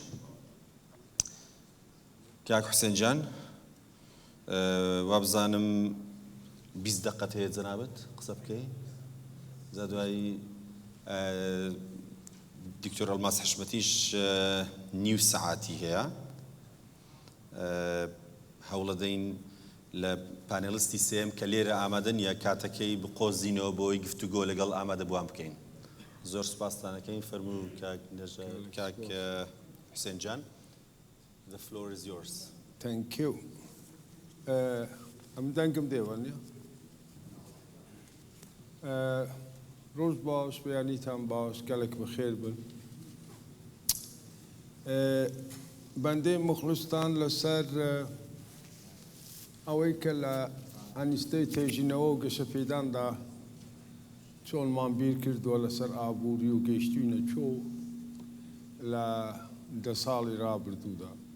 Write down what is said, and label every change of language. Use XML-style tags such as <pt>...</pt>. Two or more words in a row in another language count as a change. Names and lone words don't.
<ckb>کاک حوسێن جان، وابزانم 20 دقەت هەیە جەنابەت قسە بکەی، جا دوایی دکتۆر ئەڵماس حشمەتیش نیو سەعاتی هەیە. هەوڵە دەین لە پانێلیستی سێم کە لێرە ئامادە نییە کاتەکەی بقۆزینەوە بۆی گفتوگۆ لەگەڵ ئامادە بووان بکەین. زۆر سوپاستانەکەین. فەرموو کاک حوسێن جان.</ckb> <en>The floor is yours. Thank you.</en> <ckb>ئەم دەنگم دێوانە. ڕۆژ باش، بەیانیتان باش، گەلێک بەخێر بن. بەندەی مخلستان لەسەر ئەوەی کە لە ئەنیستەی توێژینەوە و گەشەپێداندا چۆنمان بیر کردووە لەسەر ئابووری و گەیشتووینە چۆ لە 10 ساڵی ڕابردوودا.</ckb>